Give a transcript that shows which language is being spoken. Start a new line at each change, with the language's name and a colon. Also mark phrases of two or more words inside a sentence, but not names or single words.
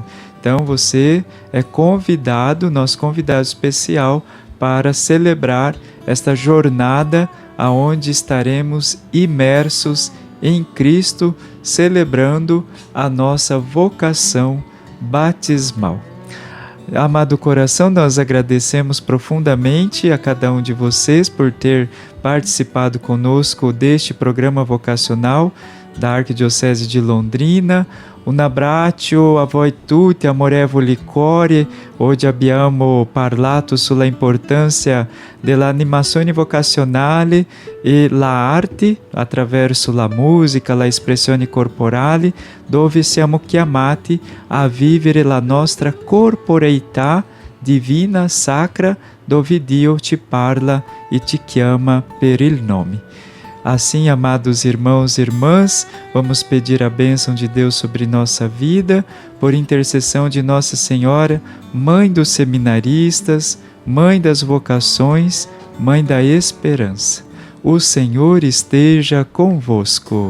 Portuguese: Então você é convidado, nosso convidado especial, para celebrar esta jornada aonde estaremos imersos em Cristo, celebrando a nossa vocação batismal. Amado coração, nós agradecemos profundamente a cada um de vocês por ter participado conosco deste programa vocacional da Arquidiocese de Londrina.
Italian: Un abbraccio a voi tutti, amorevoli cuori. Oggi abbiamo parlato sulla importanza dell'animazione vocazionale e la arte attraverso la musica, la espressione corporale, dove siamo chiamati a vivere la nostra corporeità divina, sacra, dove Dio ci parla e te chiama per il nome.
Portuguese: Assim, amados irmãos e irmãs, vamos pedir a bênção de Deus sobre nossa vida, por intercessão de Nossa Senhora, Mãe dos seminaristas, Mãe das vocações, Mãe da esperança. O Senhor esteja convosco.